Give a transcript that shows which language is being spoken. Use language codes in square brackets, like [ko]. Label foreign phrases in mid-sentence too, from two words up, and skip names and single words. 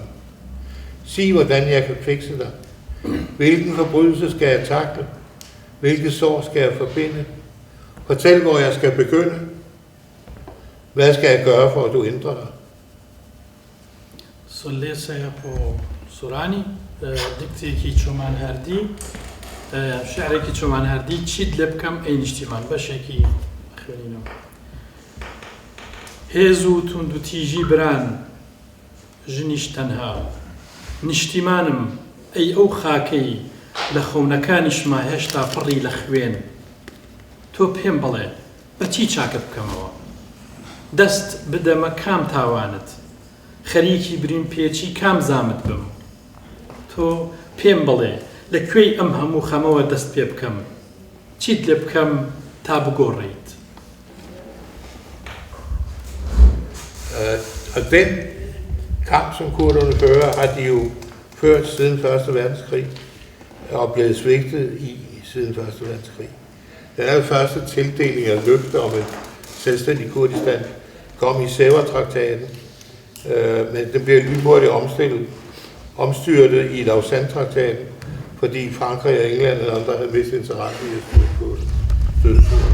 [da] Sig, hvordan jeg kan fikse dig. Hvilken forbrydelse skal jeg takle? Hvilke sår skal jeg forbinde? Fortæl, hvor jeg skal begynde. Hvad skal jeg gøre for, at du ændrer dig? Så læser jeg på Sorani, [ckb] digtێکی چۆمان هەردی شعرێکی چۆمان هەردی چیت لێ بکەم ئەی نیشتیمان بەشێکی خوێنینەوە. هێز و توند و تیژی بران ژنیش تەنها نیشتیمانم ئەی ئەو خاکەی لە خەونەکانیشما هێشتا پڕی لە خوێن تۆ پێم بڵێ بە چی چاکت بکەمەوە دەست بدەمە کام تاوانت خەریکی برین پێچی کام زامت بم تۆ پێم بڵێ لەکوێی ئەم هەموو خەمەوە دەست پێ بکەم چیت لێ بکەم تا بگۆڕیت. [da] Og den kamp, som kurderne fører, har de jo ført siden 1. verdenskrig og blevet svigtet i siden 1. verdenskrig. Den allerførste tildeling af løfter om et selvstændigt Kurdistan kom i Sevres-traktaten, men den bliver lynhurtigt omstyrtet i Lausanne-traktaten, fordi Frankrig og England og andre havde mistet interesse i at styre på stødturene.